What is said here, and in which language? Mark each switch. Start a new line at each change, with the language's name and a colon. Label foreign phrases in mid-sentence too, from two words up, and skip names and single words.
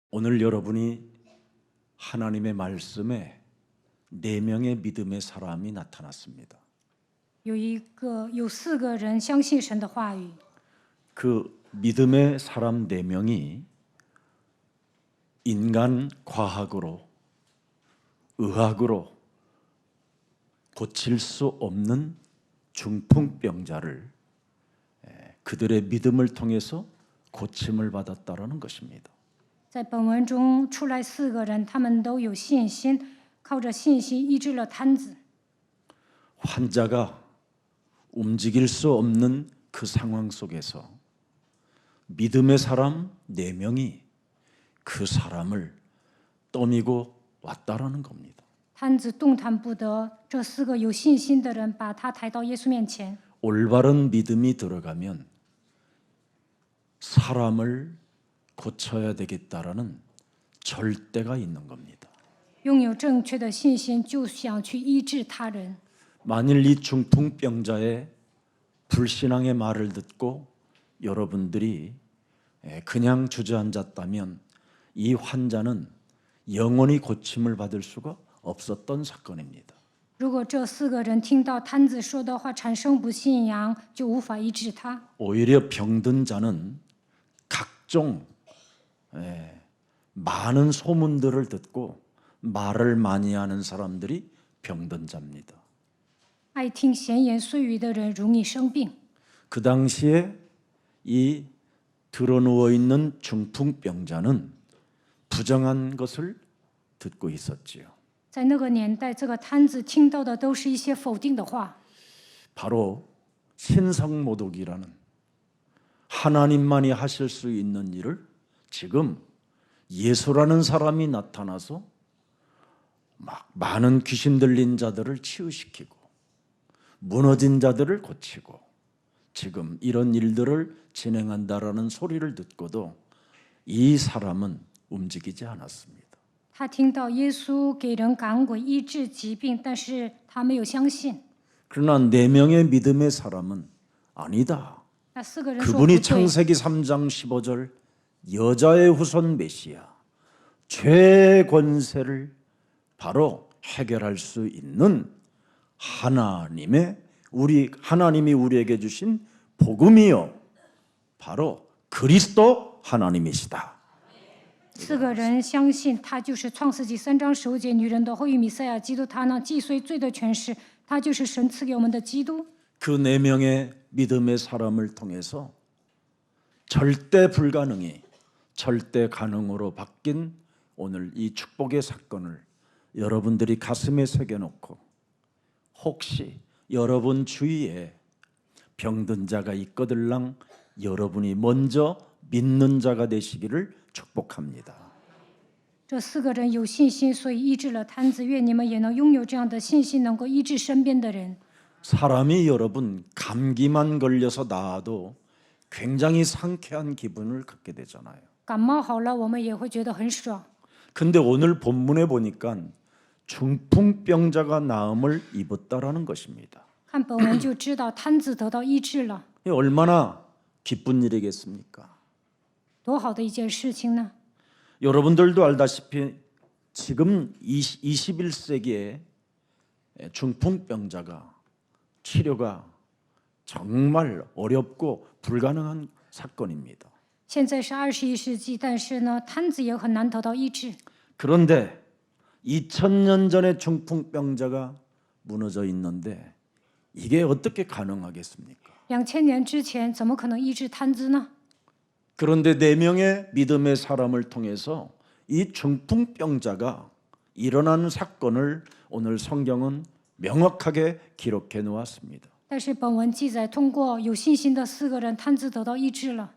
Korean: 오늘 여러분이 하나님의 말씀에 4명의 믿음의 사람이 나타났습니다.
Chinese: 有4个人相信神的话语，
Korean: 그 믿음의 사람 4명이 인간 과학으로, 의학으로 고칠 수 없는 중풍병자를 그들의 믿음을 통해서 고침을 받았다라는 것입니다.
Chinese: 在本文中出来4个人，他们都有信心，靠着信心医治了瘫子。
Korean: 환자가 움직일 수 없는 그 상황 속에서 믿음의 사람 4명이 그 사람을 떠미고 왔다라는 겁니다.
Chinese: 瘫子动弹不得，这4个有信心的人把他抬到耶稣面前。
Korean: 올바른 믿음이 들어가면 사람을 고쳐야 되겠다라는 절대가 있는 겁니다.
Chinese: 拥有正确的信心，就想去医治他人。
Korean: 만일 이 중풍병자의 불신앙의 말을 듣고 여러분들이 그냥 주저앉았다면 이 환자는 영원히 고침을 받을 수가 없었던 사건입니다.
Chinese: 如果这4个人听到瘫子说的话，产生不信仰，就无法医治他。
Korean: 오히려 병든 자는 각종 많은 소문들을 듣고 말을 많이 하는 사람들이 병든 자입니다.
Chinese: 爱听闲言碎语的人容易生病。
Korean: 그 당시에 이 드러누워 있는 중풍병자는 부정한 것을 듣고 있었지요.
Chinese: 在那个年代，这个瘫子听到的都是一些否定的话。
Korean: 바로 신성모독이라는 하나님만이 하실 수 있는 일을 지금 예수라는 사람이 나타나서 막 많은 귀신 들린 자들을 치유시키고 무너진 자들을 고치고 지금 이런 일들을 진행한다라는 소리를 듣고도 이 사람은 움직이지 않았습니다.
Chinese: 他听到耶稣给人赶鬼、医治疾病，但是他没有相信。
Korean: 그러나 4명의 믿음의 사람은 아니다.
Chinese: 那4个人说不
Korean: 그분이
Chinese: 对，
Korean: 창세기 3장 15절 여자의 후손 메시아 죄의 권세를 바로 해결할 수 있는 하나님이 우리에게 주신 복음이요 바로 그리스도 하나님이시다.
Chinese: 4 个人相信他就是创世纪3章15节女人的后裔弥赛亚基督，他呢既遂罪的权势，他就是神赐给我们的基督。
Korean: 그 4명의 믿음의 사람을 통해서 절대 불가능이 절대 가능으로 바뀐 오늘 이 축복의 사건을 여러분들이 가슴에 새겨놓고 혹시 여러분 주위에 병든 자가 있거들랑 여러분이 먼저 믿는 자가 되시기를 축복합니다.
Chinese: 这4个人有信心，所以医治了瘫子。愿你们也能拥有这样的信心，能够医治身边的人。
Korean: 사람이 여러분 감기만 걸려서 나아도 굉장히 상쾌한 기분을 갖게 되잖아요.
Chinese: 感冒好了，我们也会觉得很爽。
Korean: 근데 오늘 본문에 보니까 중풍병자가 나음을 입었다라는 것입니다.
Chinese: 看本文就知道瘫子得到医治了，
Korean: 얼마나 기쁜 일이겠습니까?
Chinese: 多好的一件事情呢！
Korean: 여러분들도 알다시피 지금 21세기에 중풍병자가 치료가 정말 어렵고 불가능한 사건입니다.
Chinese: 现在是21世纪，但是呢，瘫子也很难得到医治。
Korean: 그런데 2000년 전에 중풍병자가 무너져 있는데 이게 어떻게 가능하겠습니까?
Chinese: 2000 年之前，怎么可能医治瘫子呢？
Korean: 그런데 4명의 믿음의 사람을 통해서 이 중풍병자가 일어나는 사건을 오늘 성경은 명확하게 기록해 놓았습니다.
Chinese: 但是本文记载，通过有信心的4个人，瘫子得到医治了。